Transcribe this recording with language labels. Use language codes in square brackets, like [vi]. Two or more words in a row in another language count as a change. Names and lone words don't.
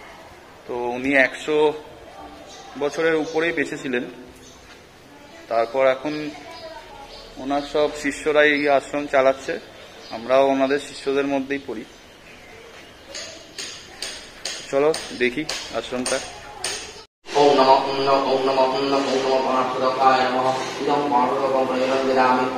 [bn] তো উনি বছরের উপরেই বেঁচেছিলেন। তারপর এখন ওনার সব শিষ্যরাই এই আশ্রম চালাচ্ছে, আমরাও ওনাদের শিষ্যদের মধ্যেই পড়ি। চলো দেখি আশ্রমটা। [sa] ओम नमः ओम नमः ओम नमः ओम नमः ओम नमः पार्थकाय नमः इदं पार्थकं प्रयोजनं ददामि ओम